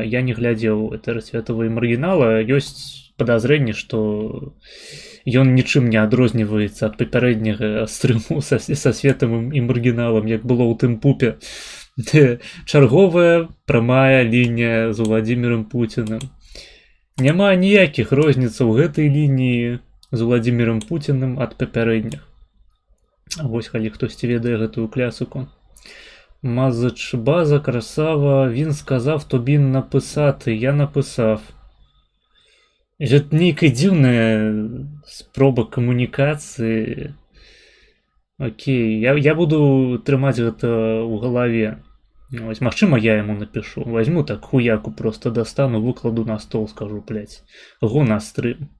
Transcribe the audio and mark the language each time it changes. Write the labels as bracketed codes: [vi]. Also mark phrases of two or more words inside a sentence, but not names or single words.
[be] Я не глядзеў Этэр Светава і Маргінала, ёсць падазрэнне, што ён нічым не адрозніваецца ад папярэдняга стрыму са Светавым і Маргіналам, як было ў тым пупе. Чарговая прамая лінія з Уладзімірам Пуціным. Няма ніякіх розніцаў гэтай лініі з Уладзімірам Пуціным ад папярэдніх. Вось калі хтосьці ведае гэтую клясыку. Мазач база, [uk] красава, він сказав тобі написати, я написав. [be] Гэта нейкая дзіўная спроба камунікацыі. Окей, я буду трымаць гэта ў галаве. Вось, магчыма, я яму напишу. [ru] Возьму так хуяку, просто достану, выкладу на стол, скажу, блядь, го на стрым.